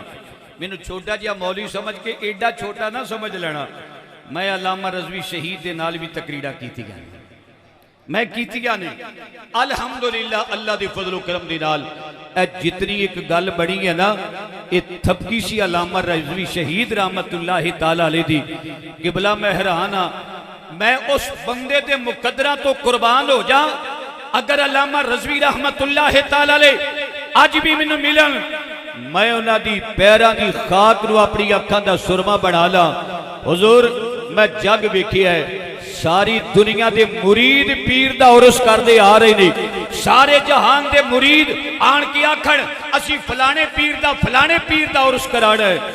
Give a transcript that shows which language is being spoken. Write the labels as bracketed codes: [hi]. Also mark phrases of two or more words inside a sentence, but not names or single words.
[pa] مینوں چھوٹا جیہا مولوی سمجھ کے ایڈا چھوٹا نہ سمجھ لینا، میں علامہ رضوی شہید دے نال بھی تقریراں کیتیاں، میں کیتیاں نے الحمدللہ. اللہ دے فضل و کرم دے نال جتنی ایک گل بنی ہے نا، یہ تھاپی سی علامہ رضوی شہید [ar] رحمة الله تعالى عليه [pa] دی. قبلہ میں حیران ہاں، میں اس بندے دے مقدراں تو قربان ہو جا، اگر علامہ رضوی [ar] رحمة الله تعالى عليه [pa] اج بھی مینوں ملن، میں انہاں دی پیراں دی خاک نوں اپنی اکھاں دا سرمہ بنا لا. حضور میں جگ ویکھیا ہے، ساری دنیا دے مرید پیر دا عرس کردے آ رہے نے، سارے جہان دے مرید آن کے آکھن اسیں فلانے پیر دا عرس کرانا ہے.